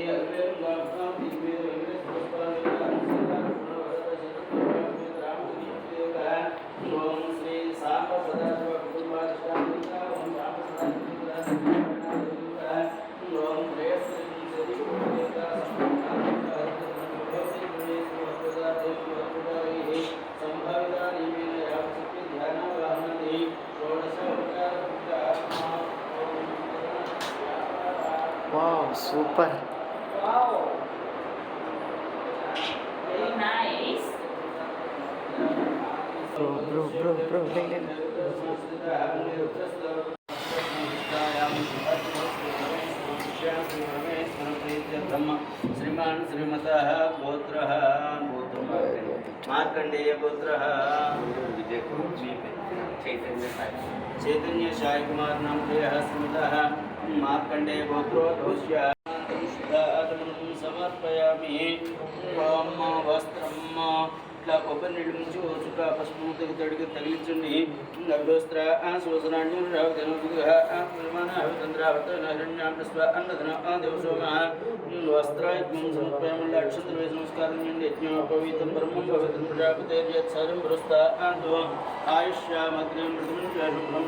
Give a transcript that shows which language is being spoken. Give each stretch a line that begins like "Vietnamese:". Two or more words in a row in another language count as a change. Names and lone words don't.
Sanskrit: ओम श्री सांब सदाशिव कुटुंबाधिष्ठानिका ओम सांब सदाशिव ओम प्रेयसी देवता
English: Wow, super. Wow. Very nice. Bro,
Sanskrit: श्रीमान श्रीमतः गोत्रः मार्कंडेय गोत्रः चैतन्य साई कुमार नाम श्रीमतः मार्कंडेय गोत्रो शुद्धात्मनं समर्पयामि ओम वस्त्रं
Telugu: ఇట్లా కొబ్బరి నీళ్ళు నుంచి చుక్క పసుపు ముద్దకి తడికి తగిలించండి
Sanskrit: అభ్యోస్త్ర శోసనాన్యం వస్త్రాయుగ్మం సమర్పయామల్లి
Telugu: అక్షంతలు వేసి నమస్కారం చేయండి
Sanskrit: యజ్ఞోపవీతం బ్రహ్మం పవిత్రం ప్రజాపతేర్యత్సరం పురస్తాంతో ఆయుష్యామగ్రం శుభ్రం